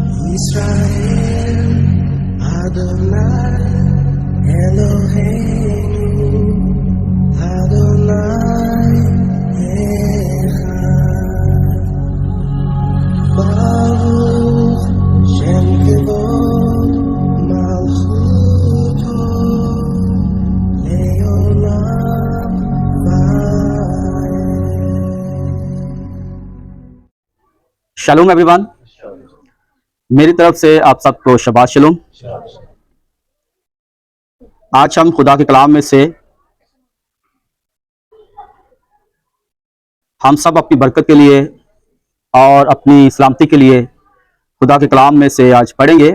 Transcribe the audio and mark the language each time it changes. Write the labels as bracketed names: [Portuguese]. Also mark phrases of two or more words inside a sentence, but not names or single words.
[Hebrew] ישראל אדוני אלוהינו אדוני אחד. ברוך שם כבוד מלכותו לעולם ועד. [Hindi] शालोम एवरीवन, मेरी तरफ से आप सबको [Hebrew] שבת שלום. [Hindi] आज हम खुदा के कलाम में से हम सब अपनी बरकत के लिए और अपनी सलामती के लिए खुदा के कलाम में से आज पढ़ेंगे।